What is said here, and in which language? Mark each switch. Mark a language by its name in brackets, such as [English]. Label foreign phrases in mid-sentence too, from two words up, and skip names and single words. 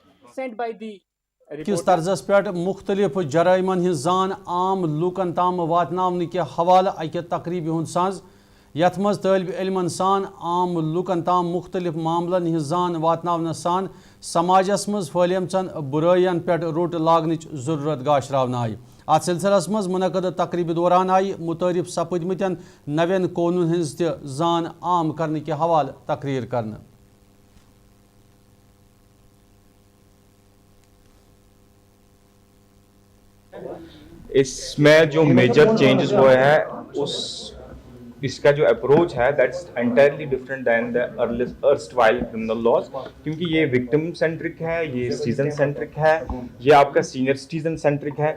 [English] sent by the [Kashmiri] کس طرزس پہ مختلف جرائمن ہن زان عام لوکن تام واتناون کے حوالہ اکہ تقریبی ہند ساز یت مز طالب علمن سان عام لوکن تام مختلف معاملن ہن زان واتناون سان سماجس مز پھلیمچن برائین پہ روٹ لاگنچ ضرورت گاشراون آئی ات سلسلس مز منعقد تقریب دوران آئی متعارف سپدمتن نوین قونون ہز تہ زان عام [Urdu] کرنے کے حوالہ [Kashmiri] تقریر کرنے. [Urdu] اس میں جو [English] major changes [Urdu] ہوئے ہیں اس کا جو اپروچ ہے [English] that's entirely different than the erstwhile criminal laws, [Urdu] کیونکہ یہ [English] victim centric [Urdu] ہے، یہ [English] citizen centric [Urdu] ہے، یہ آپ کا [English] senior citizen centric [Urdu] ہے.